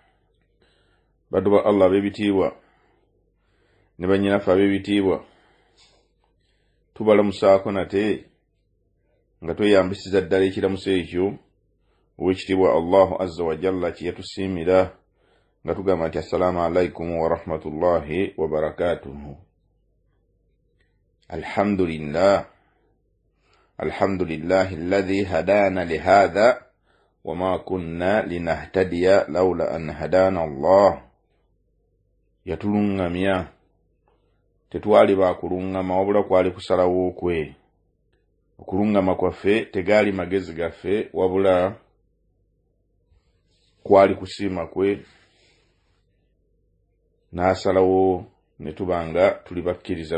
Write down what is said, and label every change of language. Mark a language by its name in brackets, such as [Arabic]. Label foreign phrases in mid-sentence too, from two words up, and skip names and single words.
[Ganda] Baddu ba Allah ab'ebitiibwa ne bannyinaffe ab'ebitiibwa tubalamusaako nate nga tweyambisiza ddala ekiramuso ekyo owekitiibwa [Arabic] الله عز وجل [Ganda] kye yatusiimira nga tugamba nti [Arabic] السلام عليكم ورحمة الله وبركاته. الحمد لله الذي هدانا لهذا وما كنا لنهتدي لولا أن هدانا الله. [Ganda] Yatuluŋŋamya, tetwali baakuluŋŋama wabula kwali kusalawo kwe. Okuluŋŋama kwaffe tegaali magezi gaffe wabula kwali kusiima kwe. N'asalawo ne tubanga tuli bakkiriza.